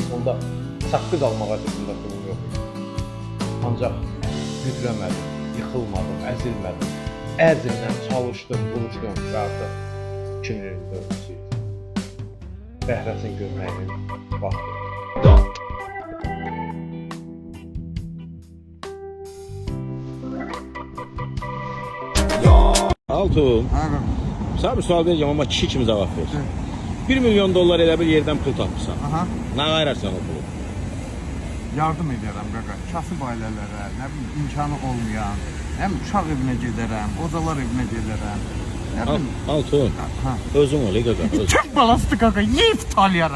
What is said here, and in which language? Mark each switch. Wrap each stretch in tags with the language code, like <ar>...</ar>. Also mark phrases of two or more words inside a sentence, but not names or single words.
<az>Onda saqqız almağa cəzində pulum yox idi. Ancaq büdrəmədim, yıxılmadım, əzilmədim. Əzimlə çalışdım, vuruşdum və artıq 2024-cü il. Bəhrəsin görməyinin vaxtı.</az> <tr>Altun, sana bir sual vereceğim ama</tr> <az>kişi kimi</az> <tr>cevap ver.</tr> <az>1 milyon dolar elə bir yerdən pul tapırsan. Nə qayırarsan o pulu? Yardım edərəm qaqa. Kasıb ailələrə, nə bilim imkanı olmayan, həm uşaq evinə gedərəm, ocalar evinə gedərəm. Nə bilim. Altun, özün ol qaqa. Bütün balastı qaqa yeyib talayaram.</az>